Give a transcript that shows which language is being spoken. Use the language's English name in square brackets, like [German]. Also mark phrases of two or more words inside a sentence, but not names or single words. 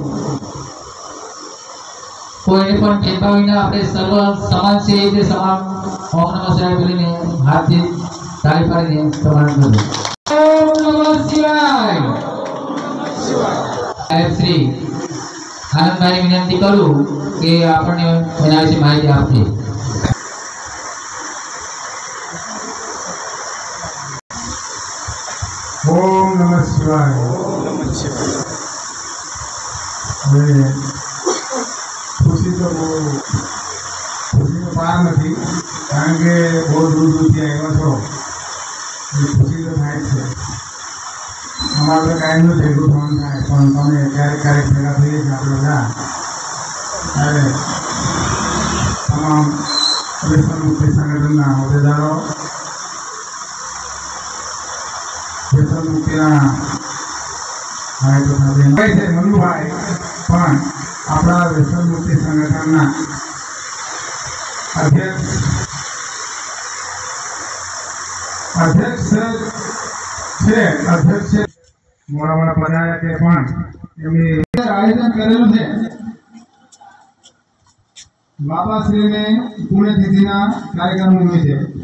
[Gujarati] કોઈને પણ ભેદભાવ વિના આપણે સર્વ સમાન છે એ રીતે સમાન [Sanskrit] ओम नमः शिवाय [Gujarati] બોલીને હાથથી તાળી પાડીને પ્રમાણ કરો। [Sanskrit] ओम नमः शिवाय। [Gujarati] શ્રી આનંદભાઈ વિનંતી કરું કે આપણને એના વિશે માહિતી આપશે। [Sanskrit] ओम नमः शिवाय। [Gujarati] ખુશી તો ખુશી તો પાર નહીં, કારણ કે બહુ દૂર દૂર થી આયા છો, ખુશી તો થાય છે। અમારે કાયમ નો ભેગું થવાનું થાય, પણ તમે ક્યારેક ભેગા થઈએ છે આપણે બધા। અરે તમામ વ્યસન મુક્તિ સંગઠનના હોદ્દેદારો, વ્યસન મુક્તિના નાયકો સાથે છે મનુભાઈ પણ આપણા વ્યસન મુક્તિ સંગઠનના અધ્યક્ષ મોડા પધાર્યા છે, પણ એમની આયોજન કરેલું છે બાબાશ્રીને પુણ્યતિથિના કાર્યક્રમ નિમિત્તે।